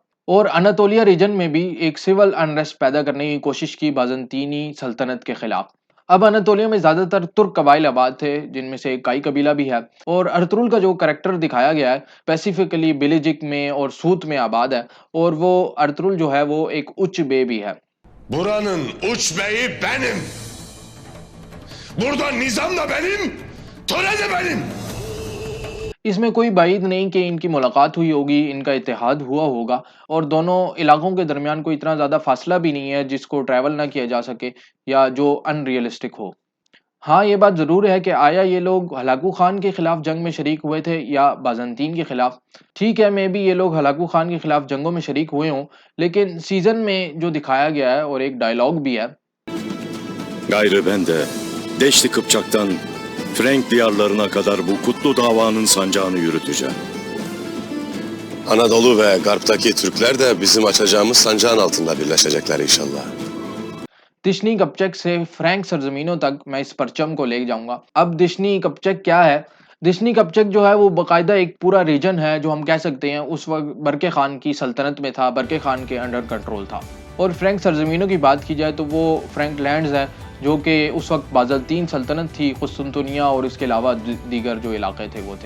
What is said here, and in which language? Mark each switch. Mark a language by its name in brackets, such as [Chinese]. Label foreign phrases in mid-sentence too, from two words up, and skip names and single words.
[Urdu] اور اناطولیہ ریجن میں بھی ایک [English] civil unrest [Urdu] پیدا کرنے کی کوشش کی بازنطینی سلطنت کے خلاف. اب اناطولیہ میں زیادہ تر ترک قبائل آباد تھے، جن میں سے کائی قبیلہ بھی ہے، اور ارطغرل کا جو کیریکٹر دکھایا گیا ہے اسپیسیفکلی بیلجک میں اور سوت میں آباد ہے، اور وہ ارطغرل جو ہے وہ ایک [Turkish] uç bey [Urdu] بھی ہے. [Turkish] Buranın uç beyi benim. Burada nizam da benim, töre de benim. [Urdu] اس میں کوئی بعید نہیں کہ ان کی ملاقات ہوئی ہوگی، ان کا اتحاد ہوا ہوگا، اور دونوں علاقوں کے درمیان کوئی اتنا زیادہ فاصلہ بھی نہیں ہے جس کو ٹریول نہ کیا جا سکے یا جو انریئلسٹک ہو. ہاں، یہ بات ضرور ہے کہ آیا یہ لوگ ہلاکو خان کے خلاف جنگ میں شریک ہوئے تھے یا بازنطین کے خلاف. ٹھیک ہے, [English] may be [Urdu] یہ لوگ ہلاکو خان کے خلاف جنگوں میں شریک ہوئے ہوں، لیکن سیزن میں جو دکھایا گیا ہے اور ایک ڈائیلاگ بھی ہے. [Turkish] Gayrı ben de Deşti Kıpçak'tan Frank diyarlarına kadar bu kutlu davanın sancağını yürüteceğim. Anadolu ve Garp'taki Türkler de bizim açacağımız sancağın altında birleşecekler inşallah. [Urdu] دشتی قپچاق سے فرینک سرزمینوں تک میں اس پرچم کو لے جاؤں گا. اب دشتی قپچاق کیا ہے? دشتی قپچاق جو ہے وہ باقاعدہ ایک پورا ریجن ہے، جو ہم کہہ سکتے ہیں اس وقت برکے خان کی سلطنت میں تھا، برکے خان کے [English] under control [Urdu] تھا. اور فرینک سرزمینوں کی بات کی جائے تو وہ [English] Frank lands [Urdu] ہیں، جو کہ اس وقت بازنطین سلطنت تھی، قسطنطنیہ اور اس کے علاوہ دیگر جو علاقے تھے وہ تھے.